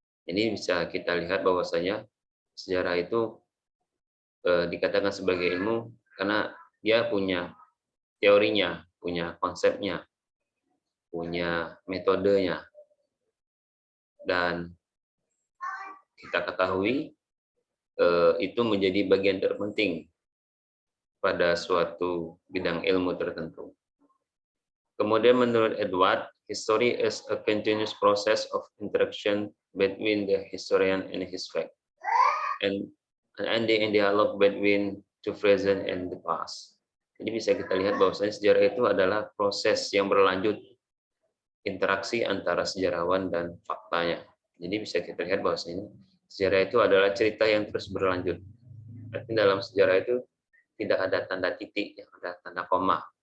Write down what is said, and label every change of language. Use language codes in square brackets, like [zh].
[id] Ini bisa kita lihat bahwasanya sejarah itu dikatakan sebagai ilmu karena dia punya teorinya, punya konsepnya, punya metodenya. Dan kita ketahui itu menjadi bagian terpenting pada suatu bidang ilmu tertentu. Kemudian menurut Edward, [en] history is a continuous process of interaction between the historian and his fact, and the dialogue between the present and the past. [id] Jadi bisa kita lihat bahwasanya sejarah itu adalah proses yang berlanjut, interaksi antara sejarawan dan faktanya. Jadi bisa kita lihat bahwasanya sejarah itu adalah cerita yang terus berlanjut. Berarti dalam sejarah itu tidak ada tanda titik, yang ada tanda koma.